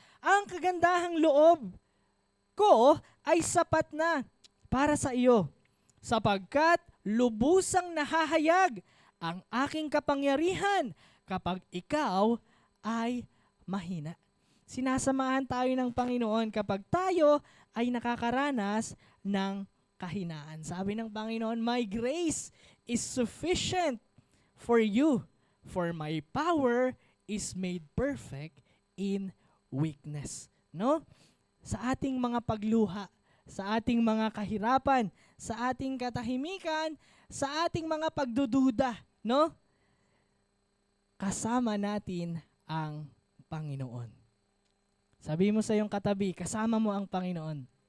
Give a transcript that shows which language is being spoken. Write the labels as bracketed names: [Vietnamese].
[Filipino] Ang kagandahang loob ko ay sapat na para sa iyo, sapagkat lubusang nahahayag ang aking kapangyarihan kapag ikaw ay mahina. Sinasamahan tayo ng Panginoon kapag tayo ay nakakaranas ng kahinaan. Sabi ng Panginoon, [English] my grace is sufficient for you, for my power is made perfect in weakness. No? [Filipino] Sa ating mga pagluha, sa ating mga kahirapan, sa ating katahimikan, sa ating mga pagdududa, no? Kasama natin ang Panginoon. Sabi mo sa iyong katabi, kasama mo ang Panginoon.